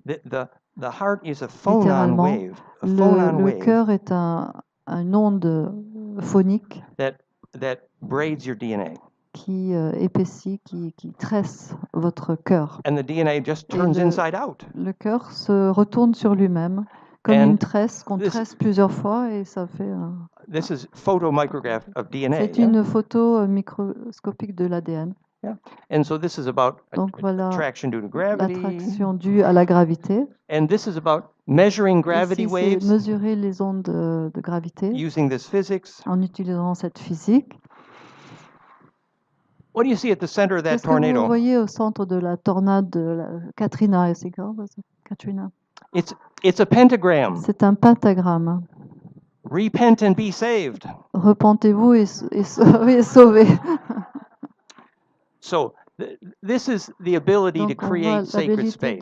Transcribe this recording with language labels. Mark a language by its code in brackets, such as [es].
[en] The heart is a phonon wave. [fr] Le cœur est une onde phonique [en] that braids your DNA. [fr] Qui épaissit, qui tresse votre cœur. [en] And the DNA just turns inside out. [fr] Le cœur se retourne sur lui-même comme une tresse qu'on tresse plusieurs fois et ça fait un. [en] This is photomicrograph of DNA. [fr] C'est une photo microscopique de l'ADN. [en] Yeah. And so this is about [fr] Donc voilà [en] attraction due to gravity. [fr] L'attraction due à la gravité. [en] And this is about measuring gravity [fr] Ici, [en] waves. [fr] Mesurer les ondes de gravité. [en] Using this physics. [fr] En utilisant cette physique. [en] What do you see at the center of that tornado? [fr] Qu'est-ce que vous voyez au centre de la tornade de Katrina? C'est grave, Katrina. [en] It's a pentagram. [fr] C'est un pentagramme. [en] Repent and be saved. [fr] Repentez-vous et sauvez. [en] So this is the ability to create sacred space.